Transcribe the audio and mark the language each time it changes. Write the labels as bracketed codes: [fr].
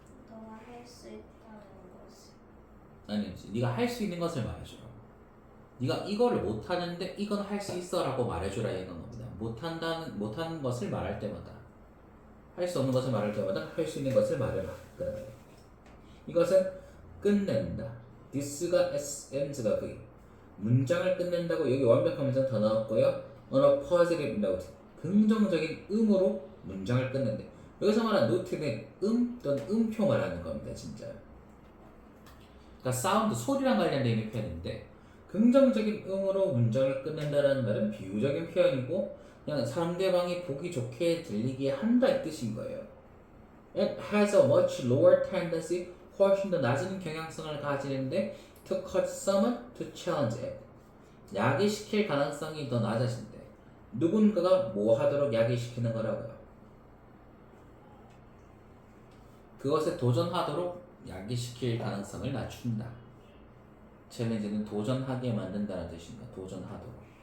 [ko] 너가 할 수 있다는 것을. 아니지. 네가 할 수 있는 것을 말해줘. 네가 이거를 못하는데 이건 할 수 있어라고 말해주라 이런 겁니다. 못하는 것을 말할 때마다 할 수 없는 것을 말할 때마다 할 수 있는 것을 말해라. 그러면 이것은 끝낸다. this가 s, end가 v. 문장을 끝낸다고 여기 완벽한 문장 다 나왔고요. [en] on a positive note. [ko] 긍정적인 음으로 문장을 끝낸다. 여기서 말하는 note는 또는 음표 말하는 겁니다. 진짜. 그러니까 사운드, 소리랑 관련된 있는 표현인데 긍정적인 음으로 문장을 끝낸다는 말은 비유적인 표현이고 그냥 상대방이 보기 좋게 들리게 한다 이 뜻인 거예요. [en] It has a much lower tendency, [ko] 훨씬 더 낮은 경향성을 가지는데 [en] to cut someone to challenge it. [ko] 야기시킬 가능성이 더 낮아진대. 누군가가 뭐 하도록 야기시키는 거라고요. 그것에 도전하도록 야기시킬 가능성을 낮춘다. 챌린지는 도전하게 만든다는 뜻입니다. 도전하도록.